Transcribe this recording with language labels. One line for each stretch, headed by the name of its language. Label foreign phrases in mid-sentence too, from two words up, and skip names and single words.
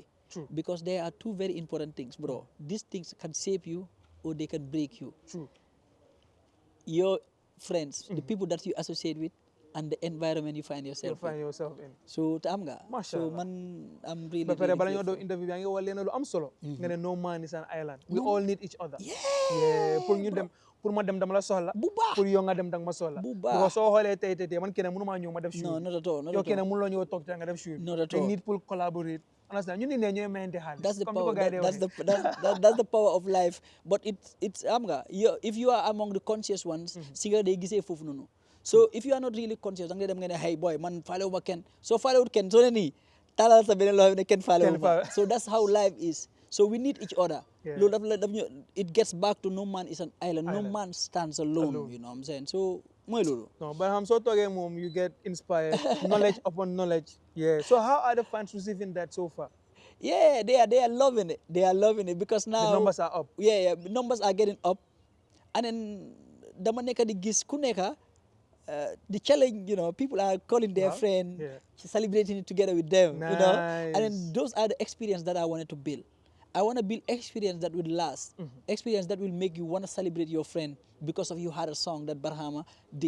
English: True. Because there are two very important things, bro. These things can save you or they can break you. True. Your friends, the people that you associate with, and the environment you find yourself in. So
Wolof: am nga.
English: So man I'm really.
Wolof: Ba pare bala ñoo do interview bi nga wax leen lu am solo. Nga ne
English: no man is an island. We all need each other. Yeah.
Wolof: Pour ma dem dama la soxla. Bu baax pour yow nga dem dang ma soxla. Bu baax because soo xoolee tey man kenn mënu maa ñëw ma def show.
English: No, not at all.
Wolof: yow kenn mënu la ñëw toog te nga def show.
English: Not at all. They need to collaborate. Understand? You need to
Wolof: mayante xaalis.
English: That's the power. That's the power of life. But it's
Wolof: am nga.
English: If you are among the conscious ones,
Wolof: si nga day gisee foofu noonu.
English: So if you are not really conscious,
Wolof: danga dem nga ne
English: hey boy
Wolof: man follow ma kenn. So follow kenn so ne nii talal sa beneen loo xam ne kenn follow ma.
English: So that's how life is. So we need each other. It gets back to no man is an island. No man stands alone. You know what I'm saying? So mooy loolu. No, but I'm so talking mom, you get inspired, knowledge upon knowledge. Yeah. So how are the fans receiving that so far? Yeah, they are loving it. They are loving it because now the numbers are up. Yeah, numbers are getting up, and then
Wolof: dama nekk di gis ku nekk
English: the challenge, people are calling their friend, celebrating it together with them, nice. And then those are the experience that I wanted to build. I want to build experience that will last, experience that will make you want to celebrate your friend because of you had a song that Barhama did.